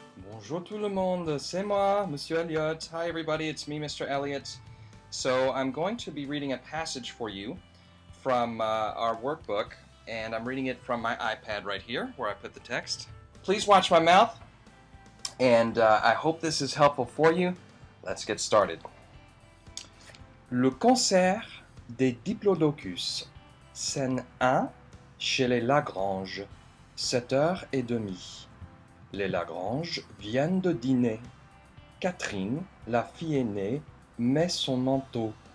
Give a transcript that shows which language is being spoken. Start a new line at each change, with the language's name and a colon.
French: Bonjour tout le monde, c'est moi, Monsieur Elliott.
English: Hi everybody, it's me, Mr. Elliott. So I'm going to be reading a passage for you from our workbook, and I'm reading it from my iPad right here, where I put the text. Please watch my mouth, and I hope this is helpful for you. Let's get started.
French: Le concert des Diplodocus, scène 1, chez les Lagrange, 7h30. Les Lagrange viennent de dîner. Catherine, la fille aînée, met son manteau.